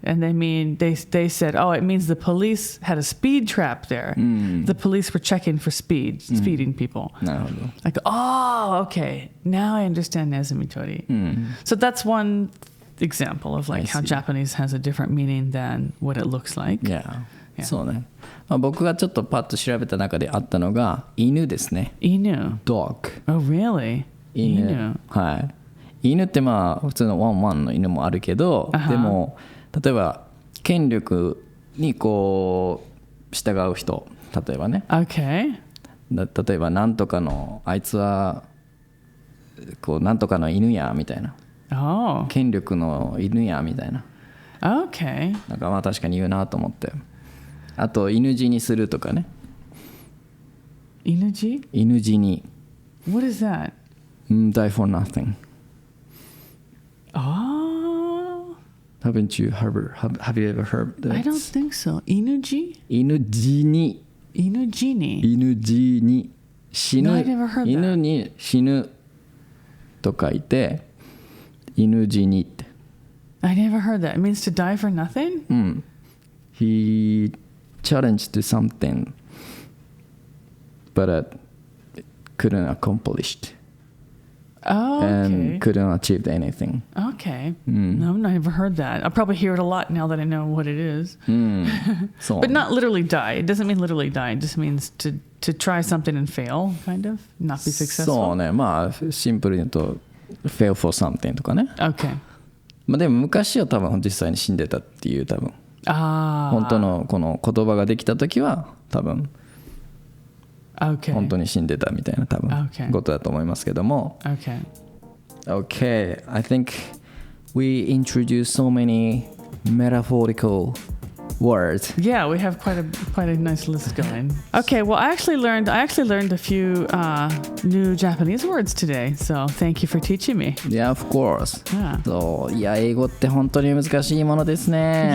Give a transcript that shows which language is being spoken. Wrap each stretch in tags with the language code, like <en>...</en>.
<en>And they said, oh, it means the police had a speed trap there. The police were checking for speeding people. Like, oh, okay. Now I understand nezumi tori. So that's one example of like how Japanese has a different meaning than what it looks like.</en> <ja>Yeah. そうね。僕がちょっとパッと調べた中であったのが犬ですね。犬。</ja> <en>Dog. Oh, really?</en> <ja>犬。はい。犬ってまあ普通のワンワンの犬もあるけど、でも例えば権力にこう従う人、例えばね、</ja> <en>Okay.</en> <ja>例えばなんとかのあいつはこうなんとかの犬やみたいな、権力の犬やみたいな、</ja> <en>Okay.</en> <ja>なんかまあ確かに言うなと思って、あと犬死にするとかね。犬死？犬死に。</ja> <en>What is that? Die for nothing. Oh. Have you ever heard that? I don't think so. Inuji?</en> <ja>犬死に。犬死に。犬死に。死ぬ。</ja> <en>No, I never heard that.</en> <ja>犬に死ぬと書いて、犬死にって。</ja> <en>I never heard that. It means to die for nothing? He challenged to something, but couldn't accomplish it. Oh, okay. And couldn't achieve anything. Okay. No, I've never heard that. I'll probably hear it a lot now that I know what it is. But not literally die. It doesn't mean literally die. It just means to try something and fail, kind of. Not be successful.</en> <ja>そうね。まあ、シンプルに言うと、</ja> <en>fail for something</en> <ja>とかね。</ja> <en>Okay.</en> <ja>まあでも昔は多分実際に死んでたっていう多分。本当のこの言葉ができた時は多分。本当に死んでたみたいな多分ことだと思いますけども。</ja> <en>Okay, I think we introduced so many metaphorical words. Yeah, we have quite a nice list going. Okay, well, I actually learned a few new Japanese words today. So thank you for teaching me. Yeah, of course. Yeah.</en> <ja>そう、いや英語って本当に難しいものですね。</ja>